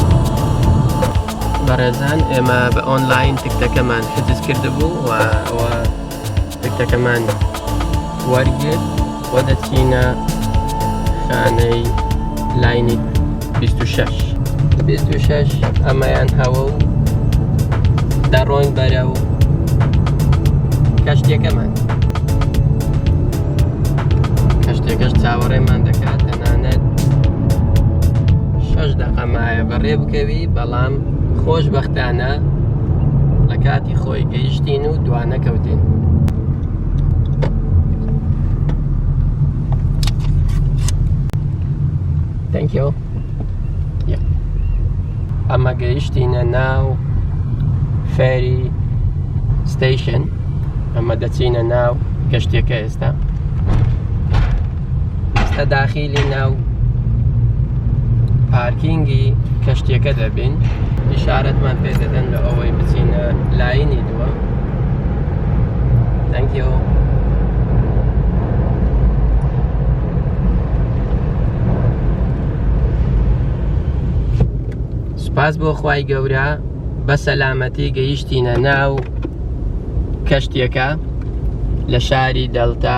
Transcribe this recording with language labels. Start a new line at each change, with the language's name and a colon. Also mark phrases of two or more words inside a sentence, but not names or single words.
Central Kurdish: بەڕێزان ئێمە بە ئۆنلاین تکتەکەمان حجز کردبوو و ئەوە تکتەکەمان وەرگرت و دەچینە خانەی لاینی 26 ئەمەیان هەوە و دەڕۆین بەرەو کەشتێکەمان. کەشتێکەش چاوەڕێمان دەکات تەنانەت 6 دەقە مایە بەڕێ بکەوی، بەڵام خۆشبەختانە لە کاتی خۆی گەیشتین و دوانە کەوتین.
English: Thank you.
Central Kurdish: ئەمە گەیشتینە ناو فێری ستەیشن. ئەمە دەچینە ناو گەشتێکە. ئێستا داخیلی ناو پارکینگی کەشتێکە دەبین. ئیشارەتمان پێ دەدەن لە ئەوەی بچینە لاینی دووە.
English: Thank you.
Central Kurdish: سپاس بۆ خوای گەورە بە سەلامەتی گەیشتینە ناو کەشتێکە لە شاری دەڵتا.